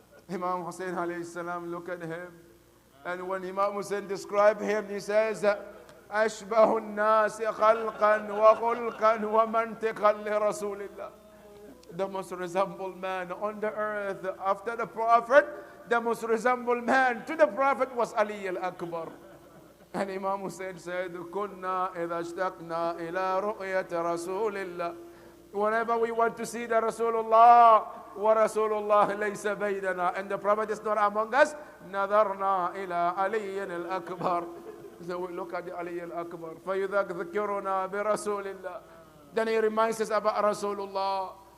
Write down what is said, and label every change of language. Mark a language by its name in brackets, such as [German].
[English] Imam Hussein alayhi salam looked at him, and when Imam Hussein described him, he says, [Arabic] أشبه الناس خلقا وخلقا ومنطقا لرسول الله. [English] The most resembled man on the earth after the Prophet, the most resembled man to the Prophet was Ali al-Akbar. And Imam Hussein said, [Arabic] كنا إذا اشتقنا إلى رؤية رسول الله. [English] Whenever we want to see the Rasulullah, [Arabic] ورسول الله ليس بيننا, [English] and the Prophet is not among us, [Arabic] نظرنا إلى علي الأكبر. [English] So we look at the Ali al-Akbar. [Arabic] فيذكرنا برسول الله. [English] Then he reminds us about Rasulullah.